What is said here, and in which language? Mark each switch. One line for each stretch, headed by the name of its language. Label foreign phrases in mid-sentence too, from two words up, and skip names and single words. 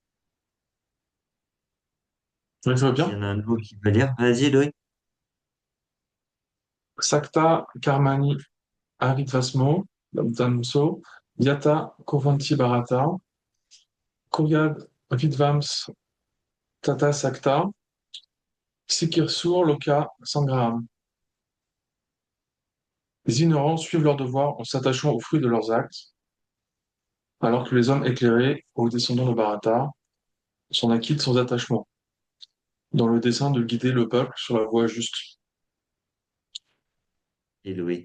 French: Oui, ça va S'il y bien. en a un de vous qui peut lire, vas-y, Louis.
Sanskrit: Sakta karmani aritvasmo damso yata kovanti bharata kuryad vidvams tata sakta sikirsur loka sangraham.
French: Les ignorants suivent leurs devoirs en s'attachant aux fruits de leurs actes, alors que les hommes éclairés, aux descendants de Bharata, s'en acquittent sans attachement, dans le dessein de guider le peuple sur la voie juste. Et Louis.